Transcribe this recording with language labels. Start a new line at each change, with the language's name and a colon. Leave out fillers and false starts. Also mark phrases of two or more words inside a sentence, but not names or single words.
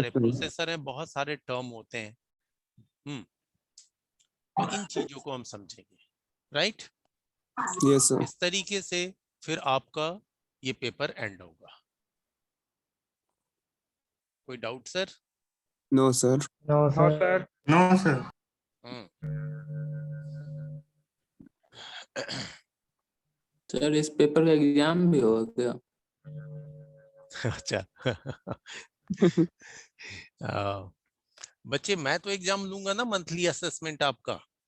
Hindi: सारे
English: sir.
Hindi: प्रोसेसर हैं, बहुत सारे टर्म होते हैं। तो इन चीजों को हम समझेंगे, राइट।
English: Yes, sir.
Hindi: इस तरीके से फिर आपका ये
English: paper end
Hindi: होगा। कोई डाउट सर?
English: No, sir. No, sir. No, sir.
Hindi: सर इस पेपर का एग्जाम भी होगा क्या? अच्छा। बच्चे मैं तो एग्जाम लूंगा ना,
English: monthly assessment
Hindi: आपका।